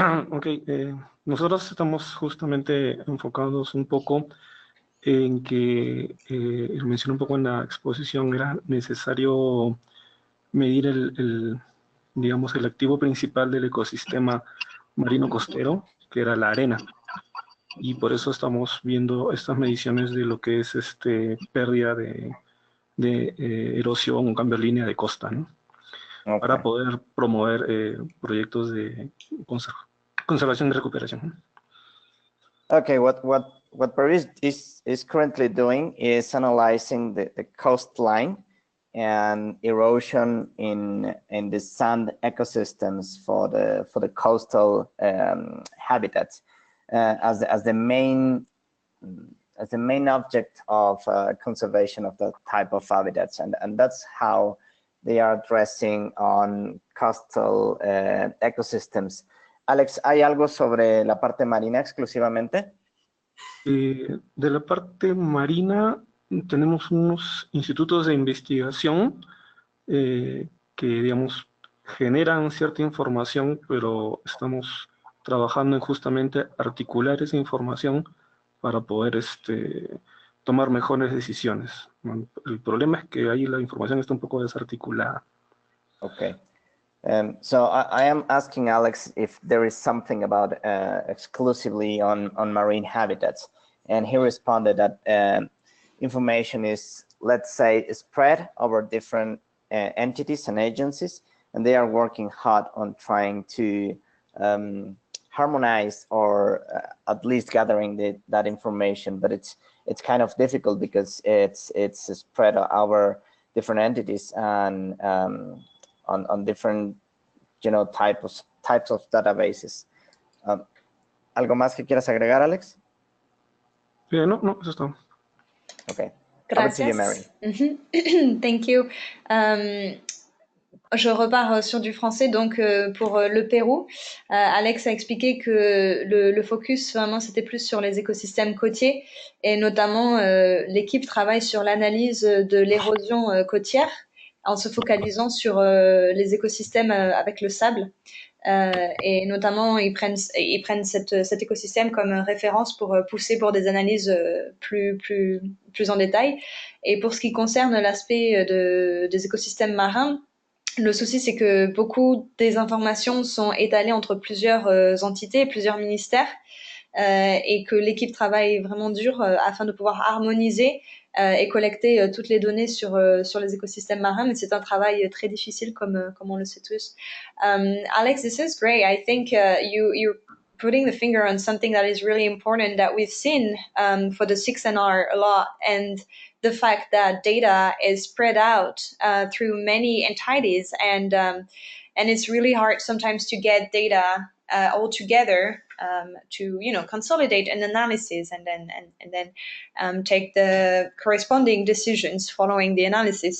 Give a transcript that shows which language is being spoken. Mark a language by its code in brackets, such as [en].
[es] Ok, nosotros estamos justamente enfocados un poco en que, mencioné un poco en la exposición, era necesario medir digamos, el activo principal del ecosistema marino costero, que era la arena. Y por eso estamos viendo estas mediciones de lo que es pérdida de erosión o cambio de línea de costa, ¿no? Okay. Para poder promover proyectos de conservación y recuperación. [en] Okay, what Peru is currently doing is analyzing the coastline and erosion in the sand ecosystems for the coastal habitats as the main object of conservation of that type of habitats, and that's how they are addressing on coastal ecosystems. [es] Alex, ¿hay algo sobre la parte marina exclusivamente? De la parte marina tenemos unos institutos de investigación que, digamos, generan cierta información, pero estamos trabajando en justamente articular esa información para poder tomar mejores decisiones. El problema es que ahí la información está un poco desarticulada. [en] Okay. So I am asking Alex if there is something about exclusively on marine habitats, and he responded that information is, let's say, spread over different entities and agencies, and they are working hard on trying to harmonize or at least gathering that information, but it's kind of difficult because it's spread over different entities and on different, types of databases. [es] ¿Algo más que quieras agregar, Alex? No, eso es todo. Okay. Gracias. [en] Over to you, Mary. Thank you. [fr] Je repars sur du français. Donc, pour le Pérou, Alex a expliqué que le focus, vraiment, c'était plus sur les écosystèmes côtiers. Et notamment, l'équipe travaille sur l'analyse de l'érosion côtière en se focalisant sur les écosystèmes avec le sable. Et notamment, ils prennent cet écosystème comme référence pour pousser pour des analyses plus en détail. Et pour ce qui concerne l'aspect des écosystèmes marins, le souci, c'est que beaucoup des informations sont étalées entre plusieurs entités, plusieurs ministères, et que l'équipe travaille vraiment dur afin de pouvoir harmoniser et collecter toutes les données sur les écosystèmes marins, mais c'est un travail très difficile comme on le sait tous. [en] Alex, this is great. I think you're putting the finger on something that is really important that we've seen for the 6NR a lot, and the fact that data is spread out through many entities, and it's really hard sometimes to get data all together to consolidate an analysis and then take the corresponding decisions following the analysis.